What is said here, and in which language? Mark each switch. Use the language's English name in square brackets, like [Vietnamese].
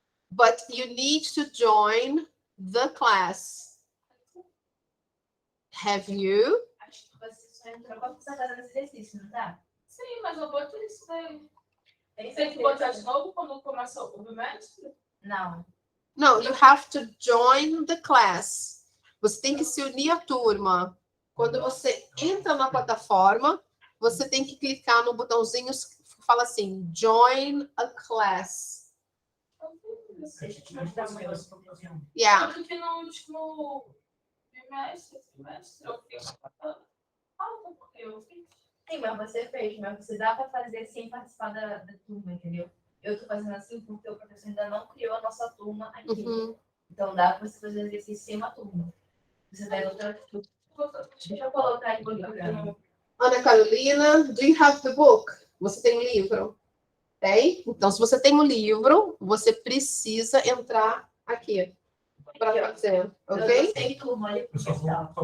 [English] But you need to join the class. Have you? [Portuguese] Acho que você só entrou pra precisar fazer esse exercício, não tá? Sim, mas eu boto isso daí. Tem que botar de novo quando começa o bimestre? Não. [English] No, you have to join the class. [Portuguese] Você tem que se unir à turma. Quando você entra na plataforma, você tem que clicar no botãozinho que fala assim, [English] join a class. [Portuguese] Deixa eu te mostrar um negócio. [English] Yeah. [Portuguese] Porque no último trimestre, eu fiz. Porque eu fiz. Sim, mas você fez, mas você dá para fazer sem participar da turma, entendeu? Eu tô fazendo assim porque o professor ainda não criou a nossa turma aqui. Uhum. Então dá para você fazer exercício sem uma turma. Você vai outra turma. Deixa eu colocar aqui no programa. [English] Ana Carolina, do you have the book? [Portuguese] Você tem um livro? Tem? Então, se você tem um livro, você precisa entrar aqui para fazer, ok? Tem turma ali pro pessoal.